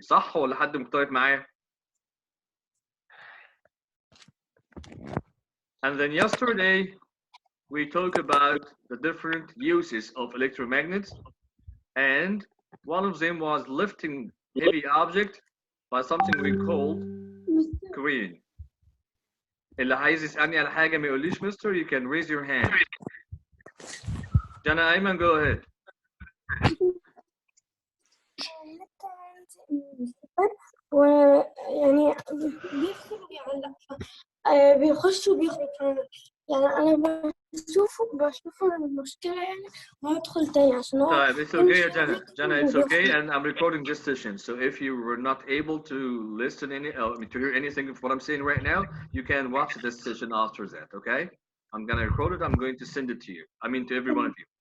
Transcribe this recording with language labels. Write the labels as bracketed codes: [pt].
[ar] صح ولا حد مختلف معايا؟ [en] And then yesterday we talked about the different uses of electromagnets, and one of them was lifting heavy object by something we called crane. [ar] اللي عايز يسألني على حاجة ما يقوليش مستر, [en] you can raise your hand. Jana Ayman, go ahead. [ar] ويعني بيدخل ويعلق بيخش وبيخرج يعني أنا بشوفه المشكلة يعني وهدخل تاني عشان هو [en] It's okay, Jana. Jana, it's okay, and I'm recording this session. So if you were not able to listen to hear anything of what I'm saying right now, you can watch this session after that, okay? I'm gonna record it. I'm going to send it to you. I mean to every one of you.